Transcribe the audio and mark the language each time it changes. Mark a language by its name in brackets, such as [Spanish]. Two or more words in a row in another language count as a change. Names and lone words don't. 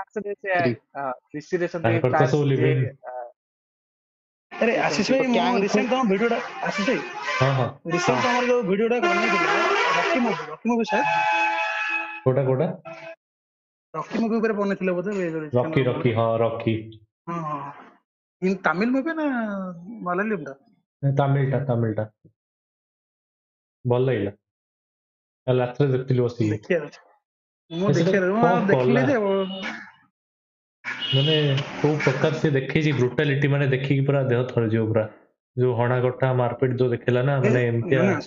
[Odia] ପ୍ଲାନ୍ସ ରେ ସେ ସ୍ତ୍ରୀ ଡିସିରେ ସେମିତି ତାଙ୍କର ତ ସବୁ ପ୍ଲାନ୍ସ ଯେ ଲିଭିଂ ଆରେ ସେ ଆଶିଷ ସେମିତି ଭାଇ ମୁଁ ଗ୍ୟାଙ୍ଗ କୁ ରିସେଣ୍ଟ ତମ ଭିଡିଓଟା ଆଶିଷ ଭାଇ [Hindi] हाँ हाँ [Odia] ରିସେଣ୍ଟ ତମର ଯୋଉ ଭିଡିଓଟା ବନେଇଥିଲେ ରକି ମୁଭି ସାର୍ [Hindi] कोटा कोटा [Odia] ରକି ମୁଭି ଉପରେ ବନେଇଥିଲେ ବୋଧେ [Hindi] रॉकी रॉकी हाँ रॉकी [Odia] ହଁ ହଁ ଇନ୍ ତାମିଲ ମୁଭି ନା ମାଲାୟାଲମ ଟା ତାମିଲ ଟା ଭଲ ଲାଗିଲା କାଲି ରାତିରେ ଦେଖୁଥିଲି ବସିକି ଦେଖିବାର ଅଛି ମୁଁ ସେଟା ଦେଖିବାର ମୁଁ କଣ ଆଉ ଦେଖିଲି କଲା ଯେ ମାନେ କୋଉ ପ୍ରକାର ସେ ଦେଖେଇଛି ବ୍ରୁଟାଲିଟି ମାନେ ଦେଖିକି ପୁରା ଦେହ ଥରିଯିବ ପୁରା ଯୋଉ ହଣାକଟା ମାରପିଟ ଯୋଉ ଦେଖେଇଲା ନା ମାନେ ଏମିତିଆ